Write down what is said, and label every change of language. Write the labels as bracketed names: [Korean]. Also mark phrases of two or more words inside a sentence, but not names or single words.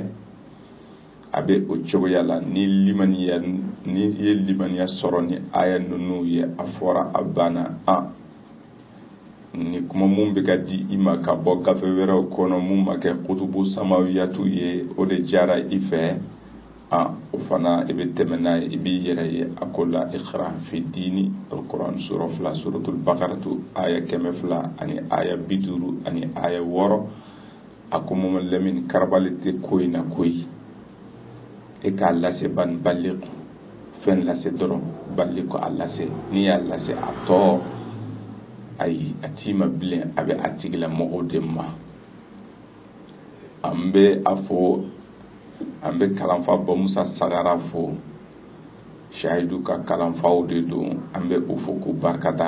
[Bambara] A bɛ o cogoya la, ni ye limaniya sɔrɔ ni aya ninnu ye, a fɔra a banna. Ni kuma mun bɛ ka di i ma ka bɔ gafe wɛrɛw kɔnɔ mun ma kɛ [Arabic] كتب سماوية [Bambara] ye, o de jara i fɛ. O fana i bɛ tɛmɛ n'a ye, i b'i yɛrɛ ye. A ko [Arabic] لا إكراه في الدين, [Bambara] alquran sura 2 suratul baqaratu aya 100 ani aya 50 ani aya 6. A ko Mamadu Lamini karabali tɛ ko in na koyi, e k'a lase ban baliq, fɛn lase dɔrɔn baliq a lase. N'i y'a lase a tɔ ayi a t'i ma bilen, a bɛ a tigilamɔgɔw de ma. An bɛ a fɔ, an bɛ kalanfa Bamusa Sagara fo, Shahidu ka kalanfaw de don, an bɛ o fo k'u barikada.